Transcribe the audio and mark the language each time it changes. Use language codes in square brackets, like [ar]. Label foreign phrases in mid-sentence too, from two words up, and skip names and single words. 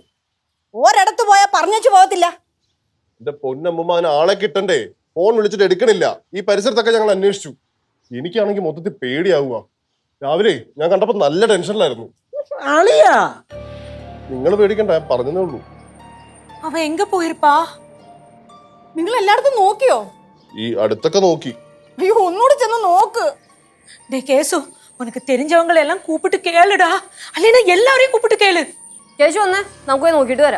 [ml] ഒരിടത്ത് പോയാ പറഞ്ഞു പോകത്തില്ല. എന്റെ പൊന്നമ്മ, അതിന് ആളെ കിട്ടണ്ടേ? ഫോൺ വിളിച്ചിട്ട് എടുക്കണില്ല. ഈ പരിസരത്തൊക്കെ ഞങ്ങൾ അന്വേഷിച്ചു. എനിക്കാണെങ്കിൽ മൊത്തത്തിൽ പേടിയാവുക. രാവിലെ ഞാൻ കണ്ടപ്പോ നല്ല ടെൻഷനിലായിരുന്നു. അളിയാ നിങ്ങൾ പേടിക്കണ്ട, ഞാൻ പറഞ്ഞതേ ഉള്ളൂ. [ta] அவன் எங்க போயிருப்பா? [ml] നിങ്ങൾ എല്ലായിടത്തും നോക്കിയോ? ഈ അടുത്തൊക്കെ നോക്കി. അയ്യോ ഒന്നുകൂടി ചെന്ന് നോക്ക്. [ta] டே கேசு, உனக்கு தெரிஞ்சவங்களை எல்லாம் கூப்பிட்டு கேளுடா. அல்லனா எல்லாரையும் கூப்பிட்டு கேளு. [ml] കേശു വന്നേ, നമുക്ക് പോയി നോക്കിയിട്ട് വരാം.